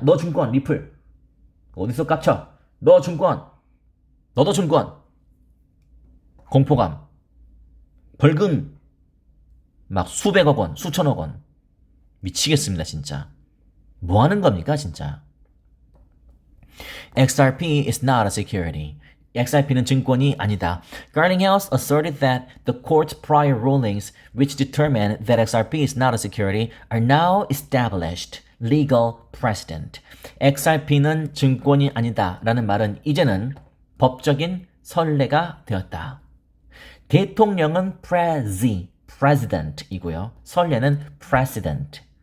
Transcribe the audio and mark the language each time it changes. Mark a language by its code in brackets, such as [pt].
[ko] 너 증권, 리플. 어디서 깝쳐? 너 증권. 너도 증권. 공포감. 벌금. 막 수백억 원, 수천억 원. 미치겠습니다, 진짜. 뭐 하는 겁니까, 진짜? [en] XRP is not a security. [ko] XRP는 증권이 아니다. [en] Garlinghouse asserted that the court's prior rulings, which determined that XRP is not a security, are now established legal precedent. [ko] XRP는 증권이 아니다 라는 말은 이제는 법적인 선례가 되었다. 대통령은 president이고요. 선례는 precedent.